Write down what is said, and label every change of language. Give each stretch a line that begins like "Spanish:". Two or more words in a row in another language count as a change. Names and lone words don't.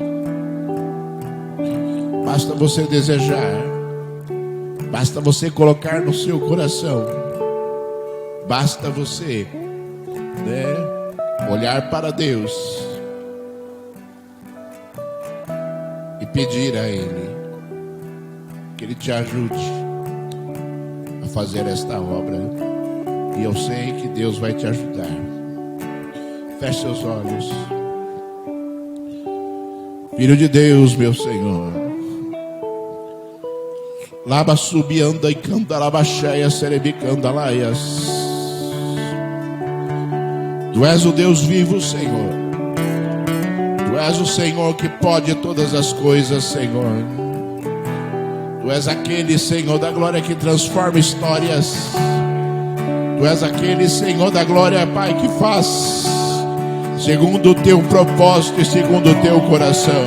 Portuguese: Basta você desejar, basta você colocar no seu coração, basta você, olhar para Deus e pedir a Ele que Ele te ajude a fazer esta obra. E eu sei que Deus vai te ajudar. Feche seus olhos. Filho de Deus, meu Senhor, Laba subianda e candalabacheia cerebicandalaias. Tu és o Deus vivo, Senhor. Tu és o Senhor que pode todas as coisas, Senhor. Tu és aquele, Senhor da glória, que transforma histórias. Tu és aquele, Senhor da glória, Pai, que faz segundo o teu propósito e segundo o teu coração.